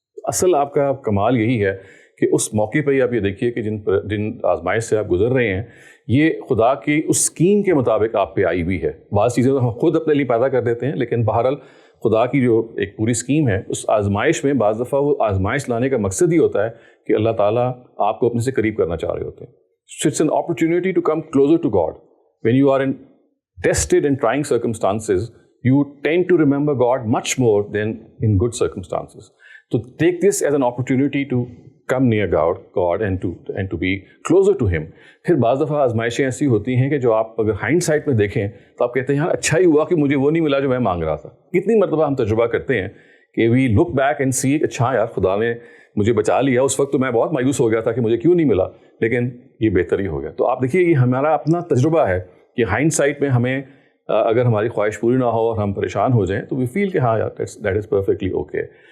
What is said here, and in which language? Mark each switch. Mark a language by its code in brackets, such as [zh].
[ur] اصل آپ کا کمال یہی ہے کہ اس موقع پہ ہی آپ یہ دیکھیے کہ جن آزمائش سے آپ گزر رہے ہیں یہ خدا کی اس اسکیم کے مطابق آپ پہ آئی ہوئی ہے. بعض چیزیں تو ہم خود اپنے لیے پیدا کر دیتے ہیں، لیکن بہرحال خدا کی جو ایک پوری اسکیم ہے اس آزمائش میں بعض دفعہ وہ آزمائش لانے کا مقصد ہی ہوتا ہے کہ اللہ تعالیٰ آپ کو اپنے سے قریب کرنا چاہ رہے ہوتے ہیں. [en] It's an opportunity to come closer to God. When you are in tested and trying circumstances, you tend to remember God much more than in good circumstances. So take this as an opportunity to come near God and to be closer to Him. [ur] پھر بعض دفعہ آزمائشیں ایسی ہوتی ہیں کہ جو آپ اگر ہائنڈ سائٹ میں دیکھیں تو آپ کہتے ہیں یار اچھا ہی ہوا کہ مجھے وہ نہیں ملا جو میں مانگ رہا تھا. کتنی مرتبہ ہم تجربہ کرتے ہیں کہ [en] we look back and see [ur] اچھا یار خدا نے مجھے بچا لیا. اس وقت تو میں بہت مایوس ہو گیا تھا کہ مجھے کیوں نہیں ملا، لیکن یہ بہتر ہی ہو گیا. تو آپ دیکھیے یہ ہمارا اپنا تجربہ ہے کہ ہائنڈ سائٹ میں ہمیں اگر ہماری خواہش پوری نہ ہو اور ہم پریشان ہو جائیں تو [en] we feel [ur] کہ ہاں یار [en] That is perfectly okay.